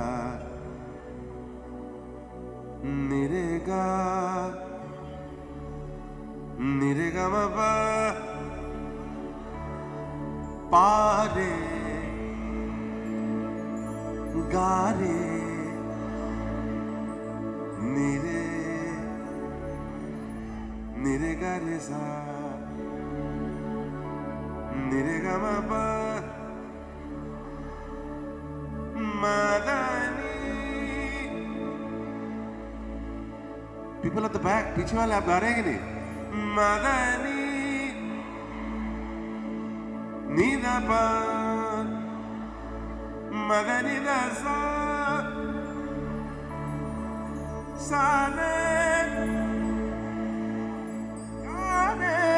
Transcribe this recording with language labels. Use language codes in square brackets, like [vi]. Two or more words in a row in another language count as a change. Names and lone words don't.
[en] नि रे गा म पा पा रे गा रे नि रे गा रे सा नि रे गा म पा मदनी। People of the back, [hi] पीछे वाले आप गा रहे हैं कि नहीं? मदनी नीदा पा मदनी दसा साने गाने